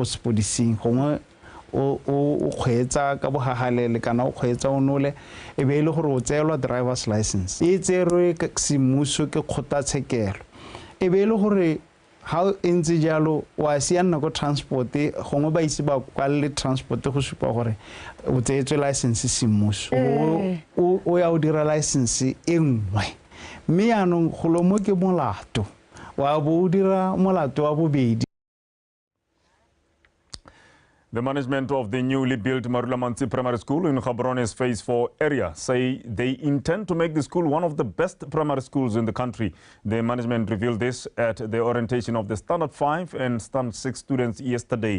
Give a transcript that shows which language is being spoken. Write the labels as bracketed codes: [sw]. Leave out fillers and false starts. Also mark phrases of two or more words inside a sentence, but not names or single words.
[tn] sepodising gongwe o kgweetsa ka bogagalele kana o kgweetsa o nole e be ile gore o tseelwa [en] driver's license [tn] e tserwe ke semmuso ke kgotlatshekelo e be ile gore ha ntse jalo wa siana go transport gongwe ba ise ba kwalle transport go supa gore o tseetswe license semmuso o ya o dira license e nngwe mme anong go lo mo ke molato wa bo dira molato wa bobedi. [en] The management of the newly built Marula Mansi Primary School in Gaborone Phase 4 area say they intend to make the school one of the best primary schools in the country. The management revealed this at the orientation of the Standard 5 and Standard 6 students yesterday.